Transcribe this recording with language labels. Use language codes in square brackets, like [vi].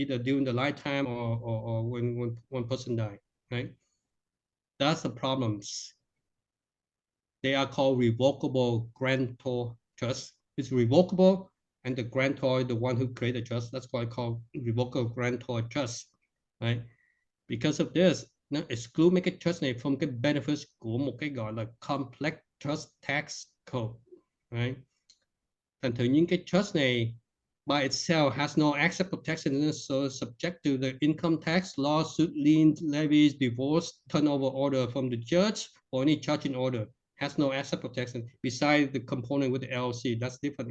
[en] Either during the lifetime or when one person died, right? That's the problems. They are called revocable grantor trust. It's revocable, and the grantor, the one who created the trust, that's why it's called revocable grantor trust, right? Because of this, [vi] nó exclude mấy cái trust này [en] from cái benefits [vi] của một cái gọi là [en] complex trust tax code, right? [vi] Thành thử những cái trust này [en] by itself has no asset protection, so subject to the income tax, lawsuit, liens, levies, divorce, turnover order from the judge, or any charging order. Has no asset protection besides the component with the LLC. That's different.